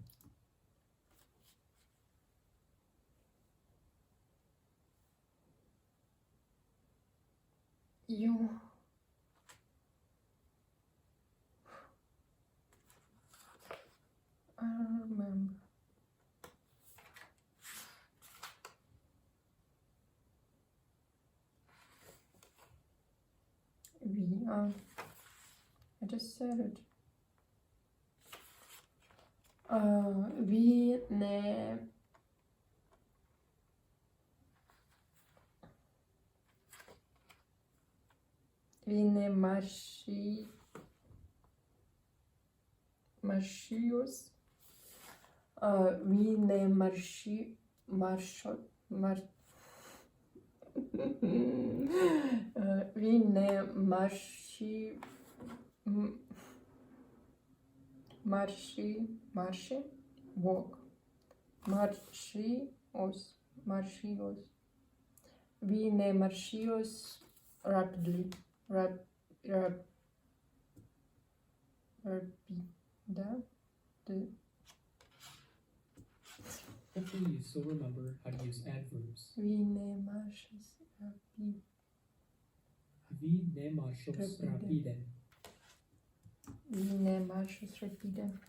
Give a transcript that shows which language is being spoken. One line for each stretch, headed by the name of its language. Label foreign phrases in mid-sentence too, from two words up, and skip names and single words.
English: You I don't remember. I just said it.
Esperanto: Vi ne marŝios. Vi ne vi ne walk. Marŝios. Vi ne marŝios rapidly.
English: Hopefully you still remember how to use adverbs.
Esperanto: Vi ne marŝas rapide. Vi ne marŝos rapide. Vi ne marŝas rapide.